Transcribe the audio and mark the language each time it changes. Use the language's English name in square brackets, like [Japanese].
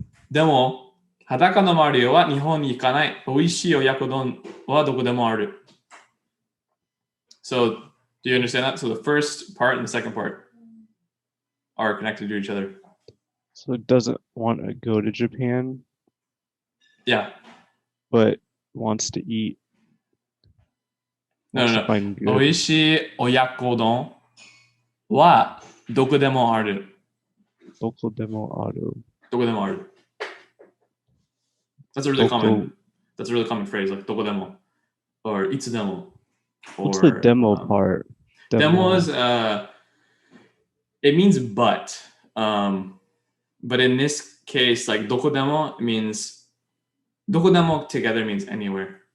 [Japanese] でも、裸のマリオは日本に行かない。美味しい親子丼はどこでもある。 [English] So, do you understand that? So the first part and the second part are connected to each other. So it doesn't want to go to Japan, Yeah. but wants to eat. No. Find good. [Japanese] 美味しい親子丼はどこでもある。どこでもある。どこでもある。 [English] That's a really common phrase, like どこでも or いつでも. What's the demo part? Demo is it means but in this case, like どこでも means どこでも together means anywhere.